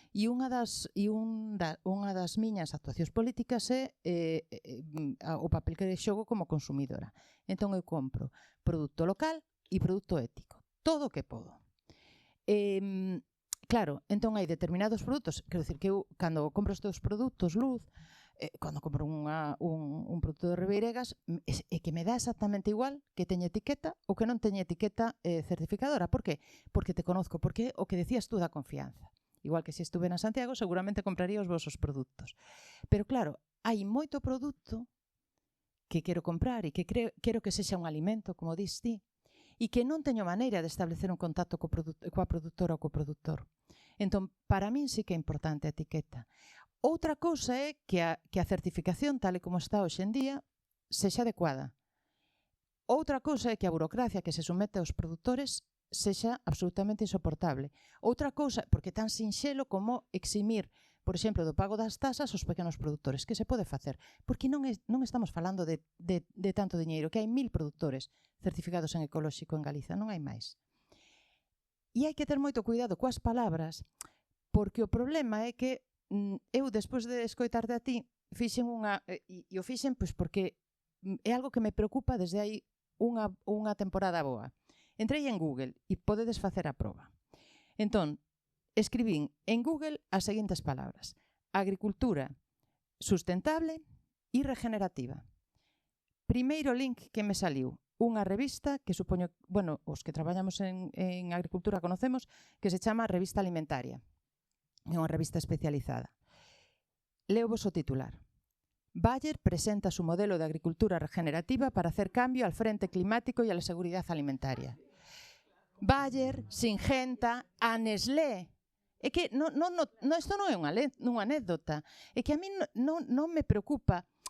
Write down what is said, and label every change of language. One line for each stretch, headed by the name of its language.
Galician: E unha das miñas actuacións políticas é o papel que xogo como consumidora. Entón eu compro produto local e produto ético. Todo o que podo. Claro, entón hai determinados produtos, quero dicir que eu, cando compro os teus produtos, Luz, cando compro un produto de Ribeiregas, é que me dá exactamente igual que teña etiqueta ou que non teña etiqueta certificadora. Por qué? Porque te conozco, porque o que decías tú da confianza. Igual que se estuve na Santiago, seguramente compraría os vosos produtos. Pero claro, hai moito produto que quero comprar e que quero que sexa un alimento, como dis ti, e que non teño maneira de establecer un contacto coa produtora ou co produtor. Entón, para min sí que é importante a etiqueta. Outra cousa é que a certificación, tal e como está hoxe en día, sexa adecuada. Outra cousa é que a burocracia que se somete aos produtores sexa absolutamente insoportable. Outra cousa, porque é tan sinxelo como eximir, por exemplo, do pago das tasas aos pequenos produtores, que se pode facer, porque non estamos falando de tanto diñeiro, que hai 1000 produtores certificados en ecolóxico en Galiza, non hai máis. E hai que ter moito cuidado coas palabras, porque o problema é que eu, despois de escoitarte a ti, fixen e o fixen pois porque é algo que me preocupa desde hai unha temporada boa. Entrei en Google e podedes facer a proba. Entón, escribín en Google as seguintes palabras: agricultura sustentable e regenerativa. Primeiro link que me saliu, unha revista que supoño, bueno, os que traballamos en agricultura conocemos, que se chama Revista Alimentaria. É unha revista especializada. Leo vos o titular.
Spanish: Bayer presenta su modelo de agricultura regenerativa para hacer cambio al frente climático y a la seguridad alimentaria.
Galician: Bayer, Syngenta, a Nestlé. É que isto non é unha anécdota. É que a mí non me preocupa.